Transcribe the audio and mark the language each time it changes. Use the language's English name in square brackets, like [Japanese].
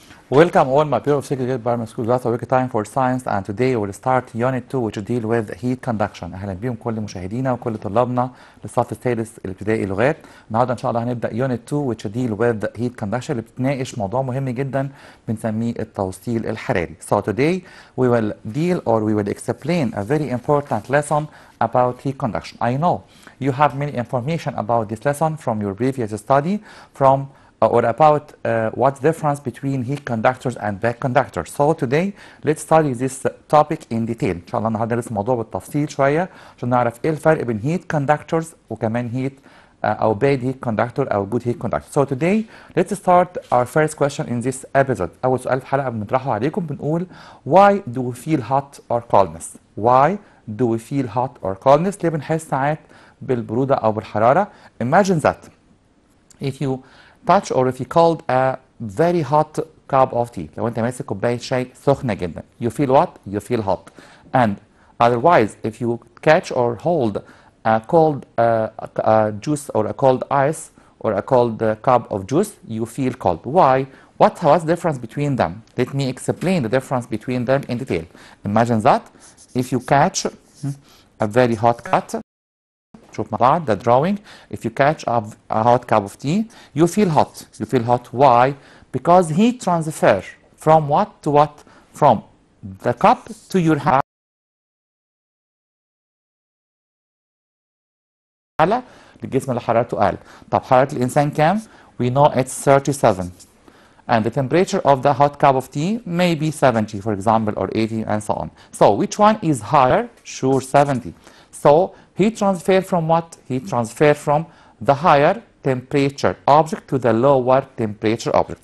[English] Welcome all my peers of second grade primary school. That's our time for science, and today we'll start unit 2 which deal with heat conduction. [Arabic] اهلا بيهم كل مشاهدينا وكل طلابنا للصف الثالث الابتدائي لغات. النهارده ان شاء الله هنبدا [English] unit 2 which deal with heat conduction [Arabic] اللي بتناقش موضوع مهم جدا بنسميه التوصيل الحراري. [English] So today we will deal or we will explain a very important lesson about heat conduction. I know you have many information about this lesson from your previous study or about what's the difference between heat conductors and back conductors. So today let's study this topic in detail. [Arabic] ان شاء الله النهارده ندرس الموضوع بالتفصيل شويه عشان نعرف ايه الفرق بين heat conductors وكمان heat او bad heat conductor او good heat conductor. [English] So today let's start our first question in this episode. [Arabic] اول سؤال في الحلقه بنطرحه عليكم بنقول [English] why do we feel hot or coldness? Why do we feel hot or coldness؟ [Arabic] ليه بنحس ساعات بالبروده او بالحراره؟ [English] Imagine that if you touch or if you called a very hot cup of tea. [Arabic] لو انت ماسك كوبايه شاي سخنه جدا [English] you feel what? You feel hot. And otherwise if you catch or hold a cold juice or a cold ice or a cold cup of juice you feel cold. Why? What's the difference between them? Let me explain the difference between them in detail. Imagine that if you catch a very hot cat. [Arabic] شوف مع بعض [English] the drawing. If you catch a hot cup of tea you feel hot. You feel hot. Why? Because heat transfer from what to what? From the cup to your hand. [Arabic] أعلى للجسم اللي حرارته أقل. طب حرارة الإنسان كام؟ [English] We know it's 37 and the temperature of the hot cup of tea may be 70 for example or 80 and so on. So which one is higher? Sure 70. So heat transfer from what? Heat transfer from the higher temperature object to the lower temperature object.